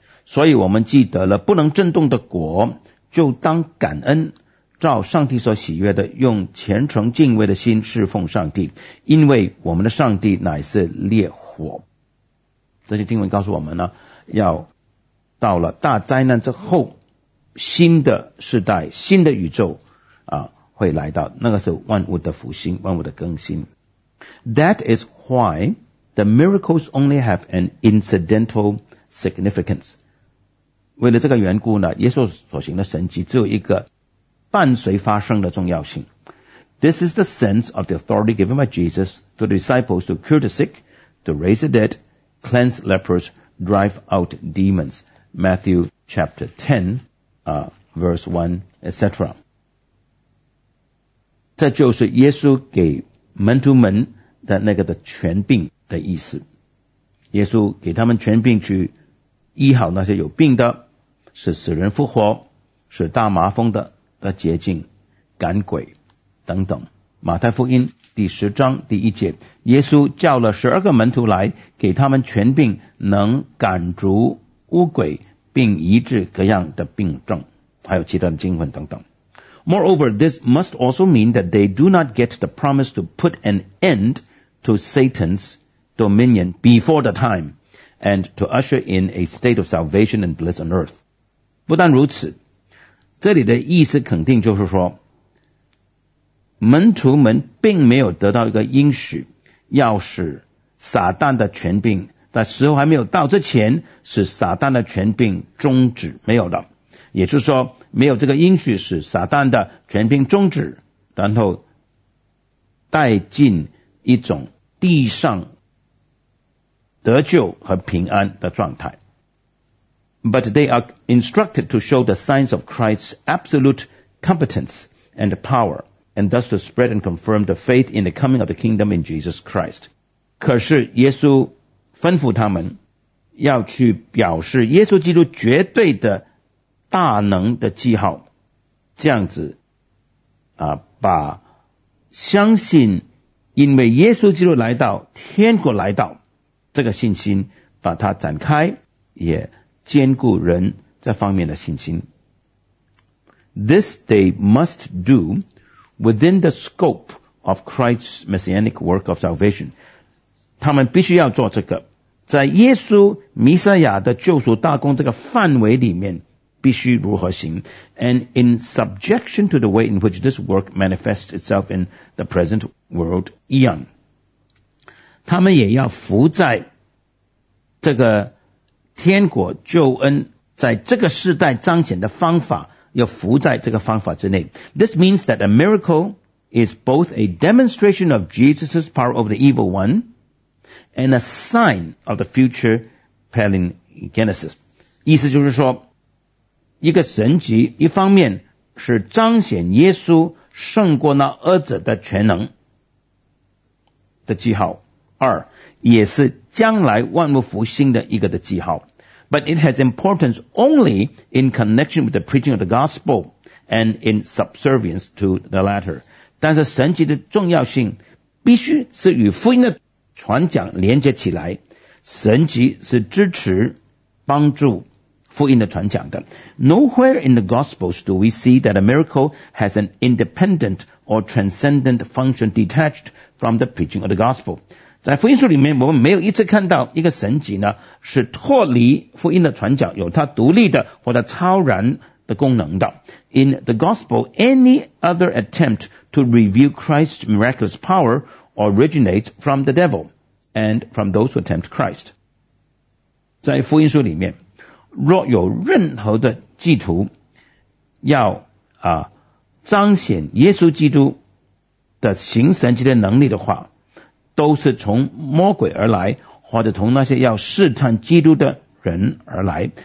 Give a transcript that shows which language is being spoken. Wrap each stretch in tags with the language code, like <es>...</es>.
<zh>所以我们记得了不能震动的果，就当感恩，照上帝所喜悦的，用虔诚敬畏的心侍奉上帝，因为我们的上帝乃是烈火。这些经文告诉我们呢，要到了大灾难之后，新的时代、新的宇宙啊，会来到，那个是万物的复兴、万物的更新。</zh> <en>That is why the miracles only have an incidental significance.</en> <zh>为了这个缘故呢，耶稣所行的神迹只有一个伴随发生的重要性。</zh> <en>This is the sense of the authority given by Jesus to the disciples to cure the sick, to raise the dead, cleanse lepers, drive out demons. Matthew chapter 10, verse 1, etc.</en> <zh>这就是耶稣给门徒们的那个的权柄的意思。耶稣给他们权柄去医好那些有病的，使死人复活，使大麻风的捷径赶鬼等等。马太福音第十章第一节，耶稣叫了十二个门徒来，给他们权柄能赶逐污鬼，并医治各样的病症，还有其他的经文等等。</zh> <en>Moreover, this must also mean that they do not get the promise to put an end to Satan's dominion before the time and to usher in a state of salvation and bliss on earth.</en> <zh>不但如此，这里的意思肯定就是说，门徒们并没有得到一个应许，要使撒旦的权柄在时候还没有到之前，使撒旦的权柄终止，没有的。也就是说，没有这个应许使撒旦的权柄终止，然后带进一种地上得救和平安的状态。</zh> <en>But they are instructed to show the signs of Christ's absolute competence and power, and thus to spread and confirm the faith in the coming of the kingdom in Jesus Christ.</en> <zh>可是耶稣吩咐他们要去表示耶稣基督绝对的大能的记号，这样子啊，把相信因为耶稣基督来到天国来到这个信心把它展开，也坚固人这方面的信心。</zh> <en>This they must do within the scope of Christ's messianic work of salvation.</en> <zh>他们必须要做这个，在耶稣弥赛亚的救赎大工这个范围里面必须如何行。</zh> <en>And in subjection to the way in which this work manifests itself in the present world</en> <zh>一样，他们也要服在这个天国救恩在这个世代彰显的方法，要服在这个方法之内。</zh> <en>This means that a miracle is both a demonstration of Jesus' power over the evil one and a sign of the future palingenesis.</en> <zh>意思就是说，一个神迹一方面是彰显耶稣胜过那恶者的全能的记号，二也是将来万物复兴的一个的记号。</zh> <en>But it has importance only in connection with the preaching of the gospel and in subservience to the latter.</en> <zh>但是神迹的重要性必须是与福音的传讲连接起来，神迹是支持帮助福音的传讲的。</zh> <en>Nowhere in the Gospels do we see that a miracle has an independent or transcendent function detached from the preaching of the Gospel.</en> <zh>在福音书里面，我们没有一次看到一个神迹呢，是脱离福音的传讲，有它独立的或者超然的功能的。</zh> <en>In the Gospel, any other attempt to reveal Christ's miraculous power originates from the devil and from those who tempt Christ.</en> <zh>在福音书里面若有任何的企图要啊彰显耶稣基督的行神迹的能力的话，都是从魔鬼而来，或者从那些要试探基督的人而来。</zh>